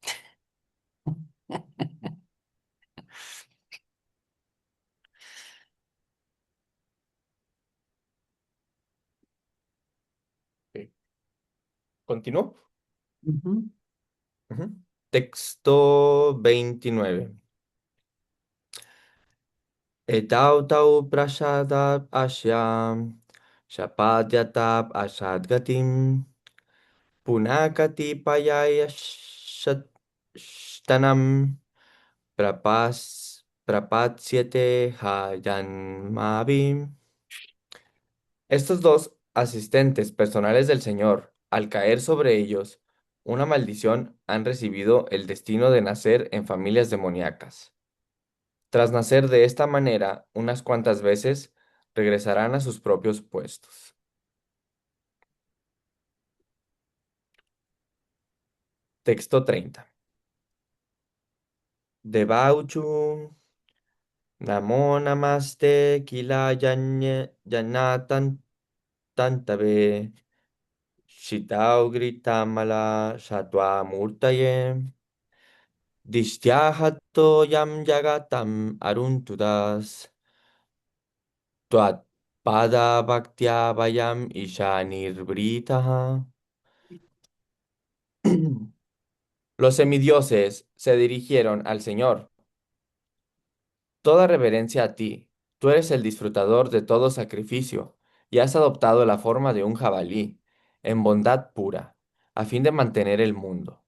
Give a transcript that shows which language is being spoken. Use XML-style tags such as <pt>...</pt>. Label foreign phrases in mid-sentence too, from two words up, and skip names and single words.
<es>Ok. ¿Continúo? Ujú. Ujú. Texto 29.</es> <sa>एतौ तौ प्रसादात् अस्यं, शापाद्यताब् असद्गतिम्, पुनकति पयया श्तानम्, प्रपस्यते हयन्मविम्.</sa> <es>Estos dos asistentes personales del Señor, al caer sobre ellos una maldición, han recibido el destino de nacer en familias demoníacas. Tras nacer de esta manera unas cuantas veces, regresarán a sus propios puestos. Texto 30.</es> <sa>देवा ऊचुः, नमो नमस्ते, किल यानतन् तन्तवे, शितौ ग्रितमल शत्व मूर्तये, दिष्ट्याहतो यं यगतम् अरुन्तुदस्, त्वत् पाद भक्त्या वयम् ईशनिर्बृताः.</sa> <es>Los semidioses se dirigieron al Señor Toda reverencia a ti. Tú eres el disfrutador de todo sacrificio y has adoptado la forma de un jabalí, en bondad pura, a fin de mantener el mundo.</es>